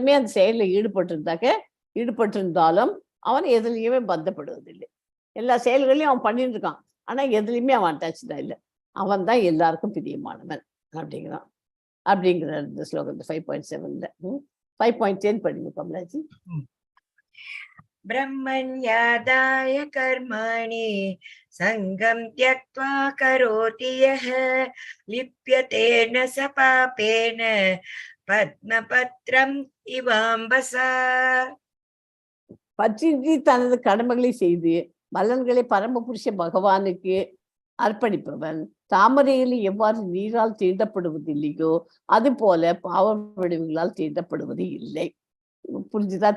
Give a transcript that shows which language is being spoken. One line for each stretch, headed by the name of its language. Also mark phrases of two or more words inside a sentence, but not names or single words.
Tamil: எப்போதுமே அந்த செயலில் ஈடுபட்டிருந்தாலும் அவன் எதுலையுமே பந்தப்படுவதில்லை. எல்லா செயல்களையும் அவன் பண்ணிட்டு இருக்கான், ஆனா எதுலையுமே அவன் அட்டாச்சா இல்லை. அவன் தான் எல்லாருக்கும் பிரியமானவன் அப்படிங்கிறான். அப்படிங்கிற இந்த ஸ்லோகத்தை 5.7ல 5.10 படிங்க கமலாஜி.
Sanskrit: ब्रह्मण्यादाय कर्माणि सङ्गं त्यक्त्वा करोति यः लिप्यते न स पापेन पद्मपत्रम् इवाम्बसा.
Tamil: பற்றின்றி தனது கடமைகளை செய்து பலன்களை பரமபுருஷ பகவானுக்கு அர்ப்பணிப்பவன் தாமரையில் எவ்வாறு நீரால் தீண்டப்படுவதில்லையோ அது போல பாவ விளைவுகளால் தீண்டப்படுவது இல்லை. புரிஞ்சுதா?